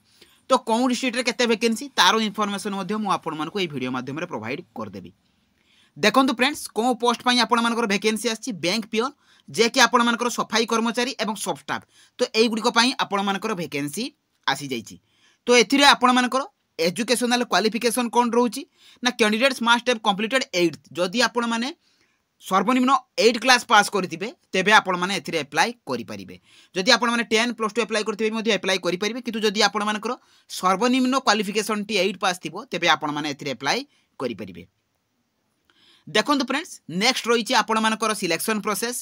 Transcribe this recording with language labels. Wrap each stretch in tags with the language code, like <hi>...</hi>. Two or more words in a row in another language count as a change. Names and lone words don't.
<or>ତୋ କୌଣ ଡିଷ୍ଟ୍ରିକ୍ଟ ରେ କେତେ ଭେକେନ୍ସି ତାରୋ ଇନଫରମେସନ ମଧ୍ୟେ ମୁ ଆପଣ ମାନଙ୍କ ଏ ଭିଡିଓ ମାଧ୍ୟମ ରେ ପ୍ରୋଭାଇଡ କର ଦେବି। ଦେଖନ୍ତୁ ଫ୍ରେଣ୍ଡସ କୋ ପୋଷ୍ଟ ପାଇଁ ଆପଣ ମାନଙ୍କର ଭେକେନ୍ସି ଅଛି</or> <en>bank peon</en> <or>ଯେ କି ଆପଣ ମାନଙ୍କର ସଫେଇ କର୍ମଚାରୀ ଏବଂ</or> <en>sub staff.</en> <or>ତୋ ଏଇ ଗୁଡ଼ି କୋ ପାଇଁ ଆପଣ ମାନଙ୍କର ଭେକେନ୍ସି ଆସି ଯାଇଛି। ତୋ ଏଥିରେ ଆପଣ ମାନଙ୍କର</or> <en>educational qualification</en> <or>କଣ ରହୁଛି ନା</or> <en>candidates must have completed 8th.</en> <or>ଯଦି ଆପଣ ମାନେ ସର୍ବନିମ୍ନ 8 କ୍ଲାସ ପାସ କରିଥିବେ ତେବେ ଆପଣ ମାନେ ଏଥିରେ ଆପ୍ଲାଇ କରି ପାରିବେ। ଯଦି ଆପଣ ମାନେ 10 ପ୍ଲସ 2 ଆପ୍ଲାଇ କରିଥିବେ ମଧ୍ୟ ଆପ୍ଲାଇ କରି ପାରିବେ, କିନ୍ତୁ ଯଦି ଆପଣ ମାନଙ୍କର ସର୍ବନିମ୍ନ କ୍ୱାଲିଫିକେସନ ଟି 8 ପାସ ଥିବ ତେବେ ଆପଣ ମାନେ ଏଥିରେ ଆପ୍ଲାଇ କରି ପାରିବେ। ଦେଖନ୍ତୁ ଫ୍ରେଣ୍ଡସ ନେକ୍ସଟ ରହିଛି ଆପଣ ମାନଙ୍କର</or> <en>selection process.</en>